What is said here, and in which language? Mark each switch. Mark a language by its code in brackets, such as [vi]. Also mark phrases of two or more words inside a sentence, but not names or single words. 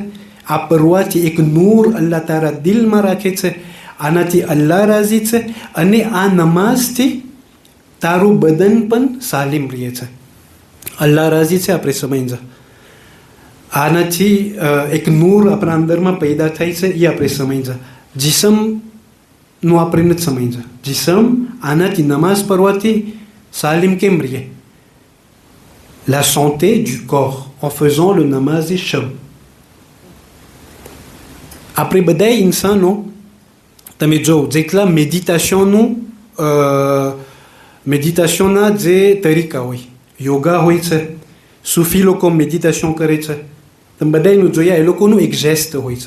[gu] આ પરવાથી એક નૂર અલ્લાહ તારા દિલમાં રાખે છે, આનાથી અલ્લાહ રાજી છે અને આ નમાઝથી તારું બદન પણ સાલિમ રહે છે. અલ્લાહ રાજી છે આપણે સમજ્યા. આનાથી એક નૂર આપણા અંદરમાં પેદા થાય છે એ આપણે સમજ્યા. જીસમનું આપણે નથી સમજ્યા. જીસમ આનાથી નમાઝ પઢવાથી સાલિમ કેમ રહે? [fr] La santé du corps en faisant le namaz et shab. [gu] આપણે બધા ઇન્સાનો તમે જો જેટલા મેડિટેશનના જે તરીકા હોય, યોગા હોય છે, સૂફી લોકો મેડિટેશન કરે છે, તમે બધાનું જોયા એ લોકોનું એક જેસ્ટ હોય છે.